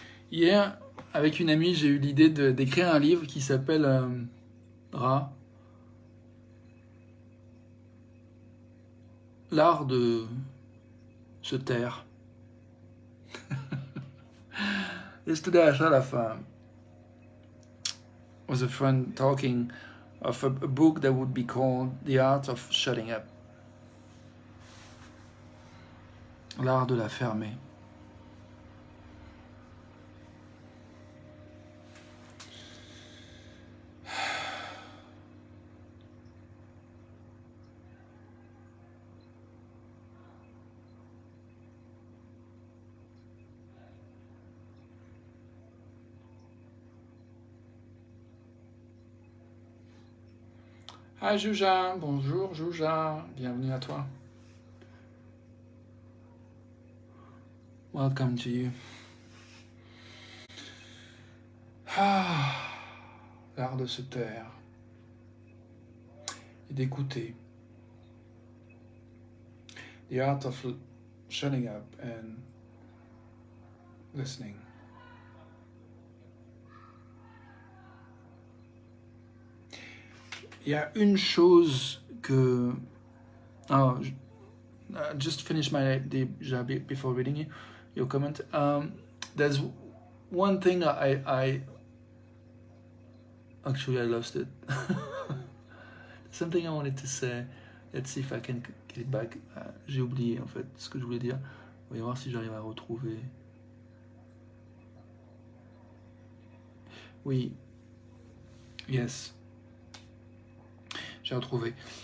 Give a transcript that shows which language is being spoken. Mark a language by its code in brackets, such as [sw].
[fr] Hier, avec une amie, j'ai eu l'idée d'écrire un livre qui s'appelle L'art de se taire. [en] Yesterday I saw was a friend talking of a book that would be called The Art of Shutting Up. [fr] L'art de la fermer. [en] Hi Jouja, [fr] bonjour Jouja, bienvenue à toi. [en] Welcome to you. [fr] L'art de se taire et d'écouter. [en] The art of shutting up and listening. [fr] Il y a une chose que... [en] Oh, I just finished my day before reading your comment. There's one thing actually I lost it. Something I wanted to say. Let's see if I can get it back. [fr] J'ai oublié en fait ce que je voulais dire. On va voir si j'arrive à retrouver. Oui. Yes. J'ai retrouvé.